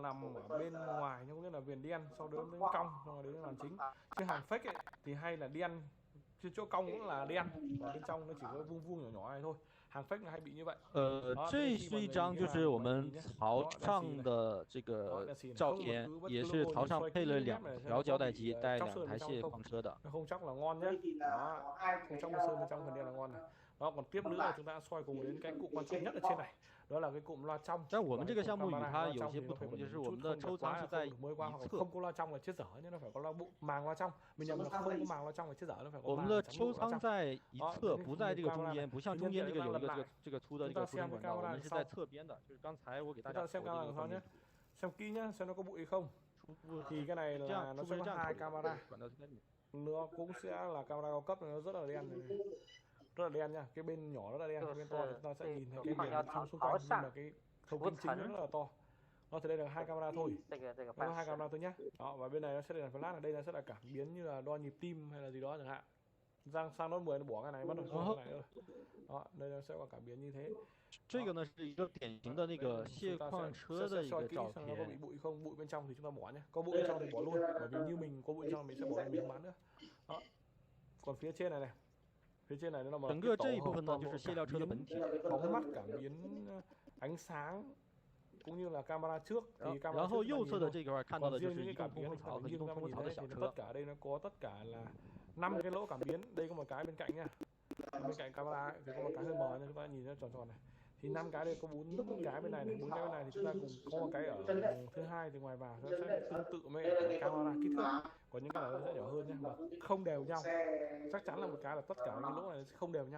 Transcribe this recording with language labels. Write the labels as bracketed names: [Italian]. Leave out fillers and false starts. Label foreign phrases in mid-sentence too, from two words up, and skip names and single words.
[Vietnamese] nằm ở bên ngoài, nhưng có nghĩa là viền đen sau đó đến cong, xong rồi đến màn chính. Chứ hàng fake ấy thì hay là đen, chứ chỗ cong cũng là đen, và bên trong nó chỉ có vuông vuông nhỏ nhỏ này thôi. Hàng fake là hay bị như vậy. [Chinese] 这是一张就是我们槽上的这个照片，也是槽上配了2条胶带机，带2台卸矿车的。 [Vietnamese] Không chắc là ngon nhé. Đó, không chắc sơn bên trong phần đen là ngon này. Đó, còn tiếp nữa là chúng ta soi cùng đến cái cụm quan trọng nhất ở trên này. Đó là cái cụm loa trong. [Chinese] 但我们这个项目与它有些不同，就是我们的抽仓是在一侧。 [Vietnamese] không có loa trong là chết dở, nhưng nó phải có loa bụng màng loa trong. Mình nhầm là không có màng loa trong là chết dở, nó phải có [Chinese] 我们的抽仓在一侧，不在这个中间，不像中间这个有一个这个粗的这个输送管道，我们是在侧边的。就是刚才我给大家 [Vietnamese] xem camera sau nhé, xem kỹ nhá, xem nó có bụi không. Thì cái này là nó sẽ có 2 camera. Nó cũng sẽ là camera cao cấp, nó rất là đen này. Rất là đen nha, cái bên nhỏ rất là đen, cái bên to chúng ta sẽ nhìn thấy cái biển trong xung quanh, nhưng mà cái thông tin chính rất là to. Đó, thì đây là 2 camera thôi. Nó 2 camera thôi nhé. Đó, và bên này nó sẽ là flash, ở đây là sẽ là cảm biến như là đo nhịp tim hay là gì đó chẳng hạn. Sang nốt 10 nó bỏ cái này mất rồi, không cái này nữa. Đó, đây nó sẽ có cảm biến như thế. [Chinese] 这个呢是一个典型的那个卸矿车的一个照 [Vietnamese] nó có [Chinese] 片。 [Vietnamese] bị bụi không? Bụi bên trong thì chúng ta bỏ nhé. Có bụi bên trong thì bỏ luôn, bởi vì như mình có bụi bên trong mình sẽ bỏ, mình không bán nữa. Đó. Còn phía trên này này. Phía trên này nó là một [Chinese] 整个这一部分呢就是卸料车的本体。 [Vietnamese] bóng mắt, cảm biến ánh sáng cũng như là camera trước. Thì camera [Chinese] 然后右侧的这块看到的就是移动 [Vietnamese] cảm [Chinese] 通 [Vietnamese] biến [Chinese] 风槽和移动通风槽的小 [Vietnamese] thì [Chinese] 车 [Vietnamese] tất。cả đây nó có tất cả là 5 cái lỗ cảm biến. Đây có một cái bên cạnh nha. Bên cạnh camera thì có một cái hơi mờ nên chúng ta nhìn nó tròn tròn này. Thì 5 cái đây có 4 cái bên này này, 4 cái bên này thì chúng ta cùng có một cái ở thứ hai từ ngoài vào, nó sẽ tương tự với camera kích thước. Còn những cái này nó sẽ nhỏ hơn nhé, mà không đều nhau. Chắc chắn là một cái là tất cả những lỗ này sẽ không đều nhau.